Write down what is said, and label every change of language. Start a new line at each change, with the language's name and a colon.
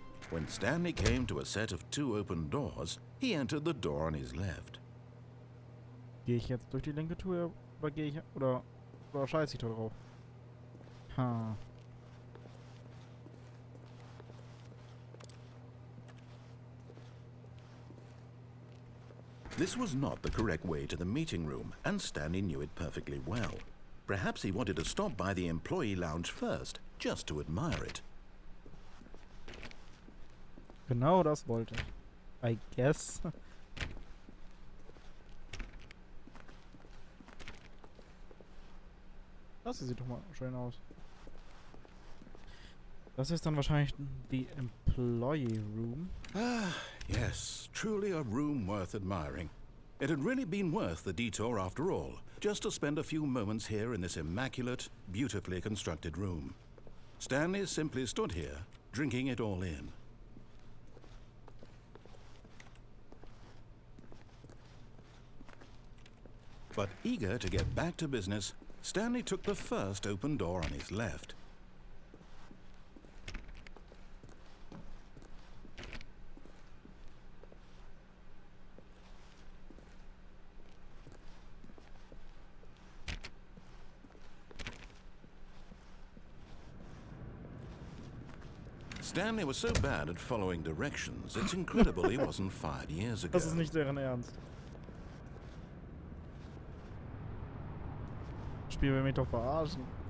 English: When Stanley came to a set of 2 open doors, he entered the door on his left.
German: Gehe ich jetzt durch die linke Tür oder gehe ich oder scheiße ich da drauf? Ha.
English: This was not the correct way to the meeting room, and Stanley knew it perfectly well. Perhaps he wanted to stop by the employee lounge first, just to admire it.
German: Genau das wollte ich.
English: I guess.
German: Das sieht doch mal schön aus. Das ist dann wahrscheinlich die Employee Room.
English: Ah, yes, truly a room worth admiring. It had really been worth the detour after all, just to spend a few moments here in this immaculate, beautifully constructed room. Stanley simply stood here, drinking it all in. But eager to get back to business, Stanley took the first open door on his left. Stanley was so bad at following directions, it's incredible he wasn't fired years ago.
German: Das ist nicht deren Ernst. Spiel will mich doch verarschen.